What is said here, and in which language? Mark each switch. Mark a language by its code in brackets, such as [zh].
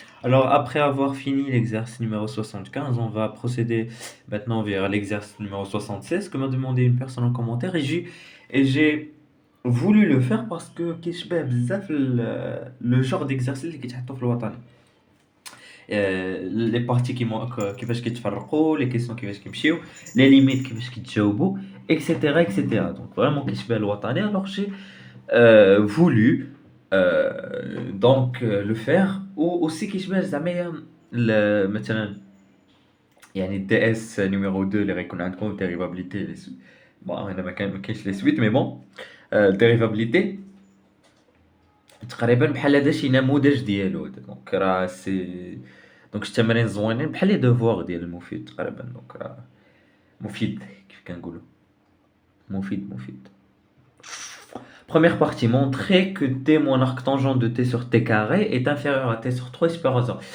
[fr] Alors, après avoir fini l'exercice numéro 75, on va procéder maintenant vers l'exercice numéro 76 que m'a demandé une personne en commentaire et j'ai voulu le faire parce que كيشبه بزاف le genre d'exercice اللي كيتحطوا في الوطني. Les parties كيفاش كيتفرقوا, les questions كيفاش كيمشيو, les limites كيفاش كيتجاوبوا, etc. etc. [ar] Donc vraiment كيشبه الوطني. Alors j'ai voulu le faire aussi كيشبه زعما مثلا يعني الدي اس نيميرو 2 اللي غيكون عندكم dérivabilité بون هنا ما كاينش لي سويت مي بون dérivabilité تقريبا بحال هذا شي نموذج ديالو دونك راه سي دونك شي تمارين زوينين بحال لي دوفوار ديال المفيد تقريبا دونك راه مفيد كيف كنقولوا مفيد. [fr] Première partie, montrer que t moins arc tangent de t sur t carré est inférieur à t sur 3 et supérieur à 0.